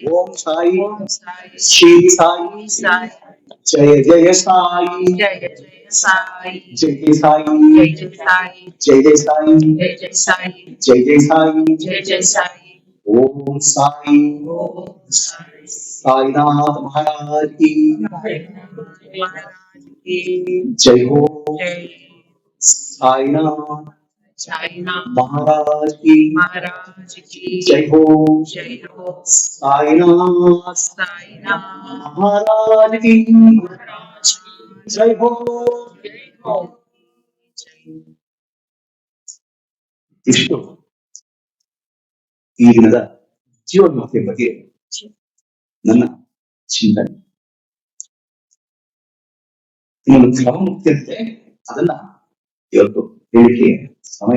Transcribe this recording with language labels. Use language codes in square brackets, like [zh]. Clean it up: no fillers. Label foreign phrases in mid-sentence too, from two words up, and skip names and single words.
[kn] ಓಂ ಸಾಯಿ ಓಂ ಸಾಯಿ ಶ್ರೀ ಸಾಯಿ ಸಾಯಿ ಜಯ ಜಯ ಸಾಯಿ ಜಯ ಜಯ ಸಾಯಿ ಜಯ ಜಯ ಸಾಯಿ ಜಯ ಜಯ ಸಾಯಿ ಜಯ ಜಯ ಸಾಯಿ ಜಯ ಜಯ ಸಾಯಿ ಜಯ ಜಯ ಸಾಯಿ ಜಯ ಜಯ ಸಾಯಿ ಓಂ ಸಾಯಿ ಓಂ ಸಾಯಿ [hi] साईनाथ महाराज की महाराज की जय हो। जय। साईनाथ साईनाथ महाराज की जय हो। जय हो। साईनाथ साईनाथ महाराज की जय हो। जय हो। [kn] ಇಷ್ಟು ಈ ದಿನದ ಜೀವನ್ಮುಕ್ತಿಯ ಬಗ್ಗೆ ನನ್ನ ಚಿಂತನೆ. ಇನ್ನೊಂದು ಕ್ರಮಮುಕ್ತಿ ಅಂತೆ, ಅದನ್ನ ಇವತ್ತು ಹೇಳಿಕೆ ಸಮಯ